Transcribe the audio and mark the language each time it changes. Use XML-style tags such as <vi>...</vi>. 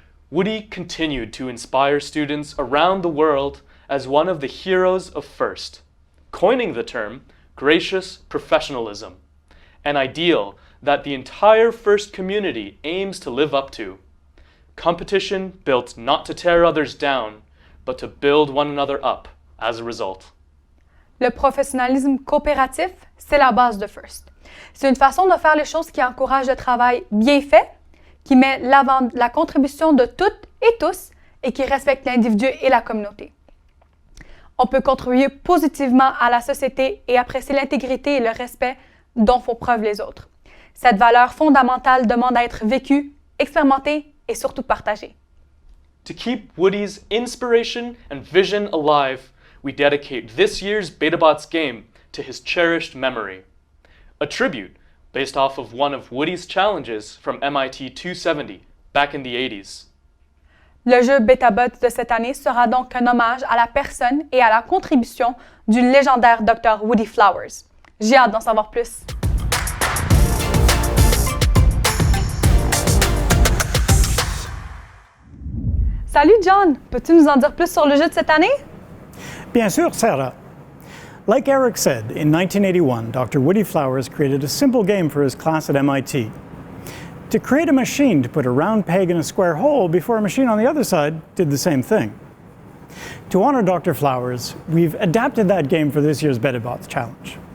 <en>Woody continued to inspire students around the world as one of the heroes of FIRST, coining the term gracious professionalism, an ideal that the entire FIRST community aims to live up to. Competition built not to tear others down, but to build one another up as a result.</en> <fr>Le professionnalisme coopératif, c'est la base de FIRST. C'est une façon de faire les choses qui encourage le travail bien fait, qui met l'avant la contribution de toutes et tous et qui respecte l'individu et la communauté. On peut contribuer positivement à la société et apprécier l'intégrité et le respect dont font preuve les autres. Cette valeur fondamentale demande à être vécue, expérimentée et surtout partagée. To keep Woody's inspiration and vision alive, we dedicate this year's BetaBots game to his cherished memory. A tribute based off of one of Woody's challenges from MIT 270 back in the 80s. Le jeu BetaBots de cette année sera donc un hommage à la personne et à la contribution du légendaire Dr. Woody Flowers. J'ai hâte d'en savoir plus. Salut John, peux-tu nous en dire plus sur le jeu de cette année? Bien sûr,</fr> <en>Sara. Like Eric said, in 1981, Dr. Woody Flowers created a simple game for his class at MIT. To create a machine to put a round peg in a square hole before a machine on the other side did the same thing. To honor Dr. Flowers, we've adapted that game for this year's BetaBots challenge.</en>